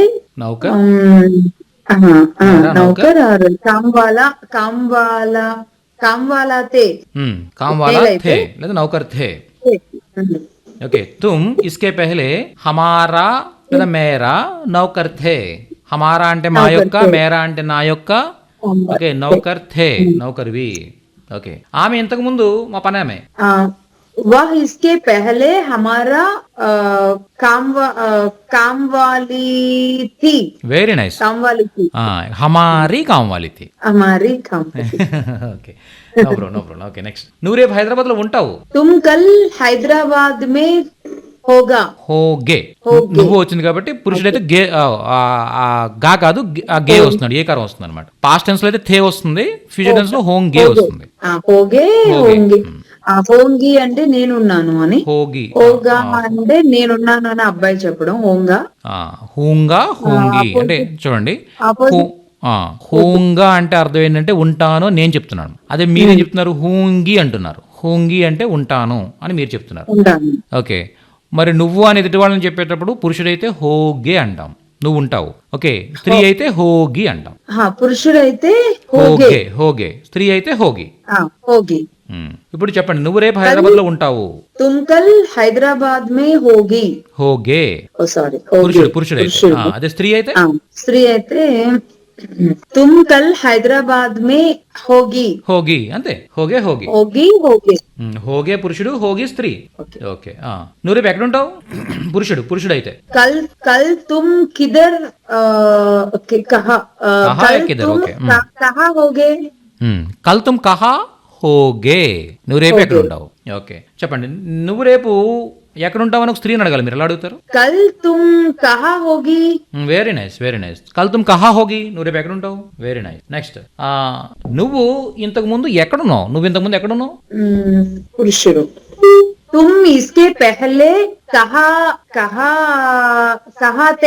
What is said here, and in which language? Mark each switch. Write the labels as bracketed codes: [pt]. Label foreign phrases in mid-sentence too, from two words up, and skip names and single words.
[hi] నౌకర్, నౌకర్ और काम वाला थे లేదా नौकर थे. ओके, तुम इसके पहले हमारा లేదా मेरा नौकर थे. [te] హమారా అంటే మా యొక్క, మేరా అంటే నా యొక్క. ఓకే, [hi] नौकर थे, [te] నౌకర్వి. ఓకే, ఆమె ఇంతకు ముందు మా పని ఆమె. [hi] वह इसके पहले हमारा काम वाली थी. [en] very nice. [hi] काम वाली थी. हमारी काम वाली थी. हमारी काम. [te] ఓకే, [en] no problem. [te] ఓకే, నెక్స్ట్. నువ్వు రేపు హైదరాబాద్ లో ఉంటావు. [hi] तुम कल हैदराबाद में होगा. హోగే, [te] నువ్వు వచ్చింది కాబట్టి పురుషుడైతే గే, గా కాదు గే వస్తున్నాడు, ఏ కారం వస్తుంది అనమాట. [en] past tense [te] లో అయితే థే వస్తుంది, [en] future tense [te] లో హోంగే వస్తుంది. [hi] होगे होंगी. [te] హోంగి అంటే నేనున్నాను అని, [hi] హోగి [te] హోగా అంటే నేనున్నాను అని అబ్బాయి చెప్పడం. హోంగా, [hi] हूँगा, होंगी [te] అంటే చూడండి. హూంగా అంటే అర్థం ఏంటంటే ఉంటాను నేను చెప్తున్నాను. అదే మీరేం చెప్తున్నారు, హూంగి అంటున్నారు. హూంగి అంటే ఉంటాను అని మీరు చెప్తున్నారు. ఓకే, మరి నువ్వు అని ఎదుటి వాళ్ళని చెప్పేటప్పుడు పురుషుడైతే హోగే అంటాం, నువ్వు ఉంటావు. ఓకే, స్త్రీ అయితే హోగి అంటాం. పురుషుడైతే [hi] होगे, होगे. [te] స్త్రీ అయితే హోగి. [hi] హోగి. [te] ఇప్పుడు చెప్పండి, నువ్వు రేపు హైదరాబాద్ లో ఉంటావు. [hi] तुम कल हैदराबाद में होगी. హోగే, [te] సారీ, పురుషుడు. అదే స్త్రీ అయితే [hi] तुम कल हैदराबाद में होगी. హోగి అంతే, होगे होगी. होगे పురుషుడు, హోగి స్త్రీ. [te] ఓకే, నువ్వు రేపు ఎక్కడ ఉంటావు? పురుషుడు అయితే [hi] कल तुम किधर कहाँ होगे. कल तुम कहाँ होगे. [te] నువ్వు రేపు ఎక్కడ ఉంటావు? ఓకే, చెప్పండి, నువ్వు రేపు ఎక్కడ ఉంటావు అని ఒక స్త్రీని అడగాలి. మీరు ఎలా అడుగుతారు? [hi] कल तुम कहाँ होगी. [en] very nice. [hi] कल तुम कहाँ होगी, [te] నువ్వు రేపు ఎక్కడ ఉంటావు? [en] very nice. [te] నెక్స్ట్, నువ్వు ఇంతకు ముందు ఎక్కడున్నావు? పురుషుడు. [hi] तुम इसके पहले कहाँ थे.